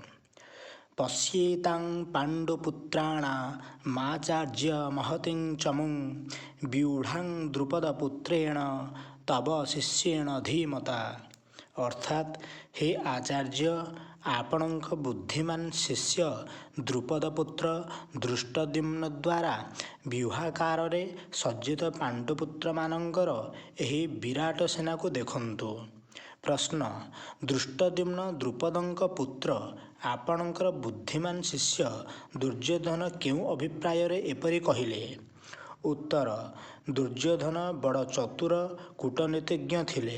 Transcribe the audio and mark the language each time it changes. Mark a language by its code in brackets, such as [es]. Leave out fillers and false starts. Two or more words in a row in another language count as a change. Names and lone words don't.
[sa] पश्येतां पाण्डुपुत्राणा माचार्य महतिं चमुं व्यूढ़ां द्रुपदपुत्रेण तव शिष्येण धीमता। [or] ଅର୍ଥାତ, ହେ ଆଚାର୍ଯ୍ୟ, ଆପଣଙ୍କ ବୁଦ୍ଧିମାନ ଶିଷ୍ୟ ଦ୍ରୁପଦପୁତ୍ର ଦୃଷ୍ଟଦ୍ୟୁମ୍ନ ଦ୍ୱାରା ବ୍ୟୂହାକାରରେ ସଜ୍ଜିତ ପାଣ୍ଡୁପୁତ୍ରମାନଙ୍କର ଏହି ବିରାଟ ସେନାକୁ ଦେଖନ୍ତୁ। ପ୍ରଶ୍ନ: ଦୃଷ୍ଟଦ୍ୟୁମ୍ନ ଦ୍ରୁପଦଙ୍କ ପୁତ୍ର ଆପଣଙ୍କର ବୁଦ୍ଧିମାନ ଶିଷ୍ୟ ଦୁର୍ଯ୍ୟୋଧନ କେଉଁ ଅଭିପ୍ରାୟରେ ଏପରି କହିଲେ? ଉତ୍ତର: ଦୁର୍ଯ୍ୟୋଧନ ବଡ଼ ଚତୁର କୂଟନୀତିଜ୍ଞ ଥିଲେ।